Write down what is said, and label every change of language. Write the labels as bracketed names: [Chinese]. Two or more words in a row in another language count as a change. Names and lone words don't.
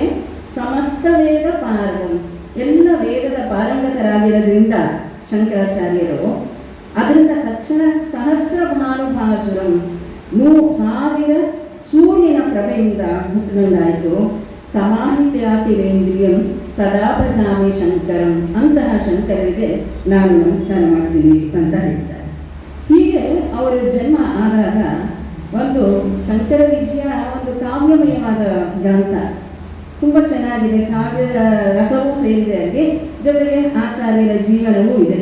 [Sanskrit] ಸಮಸ್ತ ವೇದ ಪಾರಗಂ, [Kannada] ಎಲ್ಲ ವೇದದ ಪಾರಂಗತರಾಗಿರೋದ್ರಿಂದ ಶಂಕರಾಚಾರ್ಯರು ಅದರಿಂದ ತಕ್ಷಣ [Sanskrit] ಸಹಸ್ರ ಭಾನು ಭಾಸುರಂ, [Kannada] 1000 ಸೂರ್ಯನ ಪ್ರಭೆಯಿಂದ ಹುಟ್ಟಿದಂದಾಯಿತು. [Sanskrit] ಸಮಾಹಿತ್ಯಾತಿರೇಂದ್ರಿಯಂ ಸದಾ ಭಜಾಮಿ ಶಂಕರಂ, [Kannada] ಅಂತಹ ಶಂಕರರಿಗೆ ನಾನು ನಮಸ್ಕಾರ ಮಾಡ್ತೀನಿ ಅಂತ ಹೇಳ್ತಾರೆ. ಹೀಗೆ ಅವರ ಜನ್ಮ ಆದಾಗ ಒಂದು ಶಂಕರ ವಿಜಯ ಒಂದು ಕಾವ್ಯಮಯವಾದ ಗ್ರಂಥ, ತುಂಬ ಚೆನ್ನಾಗಿದೆ. ಕಾವ್ಯದ ರಸವೂ ಸೇರಿದೆ ಅಲ್ಲಿ, ಜೊತೆಗೆ ಆಚಾರ್ಯರ ಜೀವನವೂ ಇದೆ.